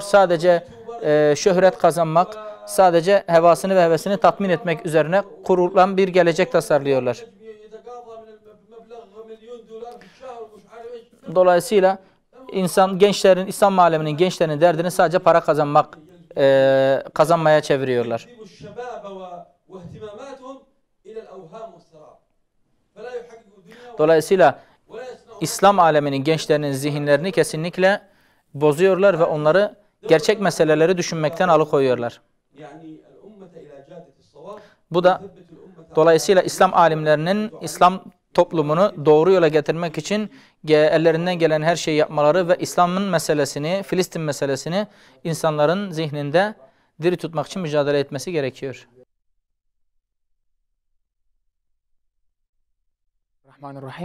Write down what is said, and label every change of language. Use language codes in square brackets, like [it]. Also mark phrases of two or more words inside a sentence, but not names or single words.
[tr] Sadece şöhret kazanmak, sadece hevasını ve hevesini tatmin etmek üzerine kurulan bir gelecek tasarlıyorlar. Dolayısıyla İslam aleminin gençlerinin derdini sadece para kazanmak kazanmaya çeviriyorlar. [ar] يجذب الشباب واهتماماتهم إلى الأوهام والسراب فلا يحققوا دنيا [tr] Dolayısıyla [ar] ولا يصنعون [tr] İslam aleminin gençlerinin zihinlerini kesinlikle bozuyorlar ve onları gerçek meseleleri düşünmekten alıkoyuyorlar. [ar] يعني الأمة إلى جادة الصواب. [tr] Bu da [ar] يثبت الأمة [tr] dolayısıyla İslam alimlerinin İslam toplumunu doğru yola getirmek için ellerinden gelen her şeyi yapmaları ve İslam'ın meselesini, Filistin meselesini insanların zihninde diri tutmak için mücadele etmesi gerekiyor. Bismillahirrahmanirrahim.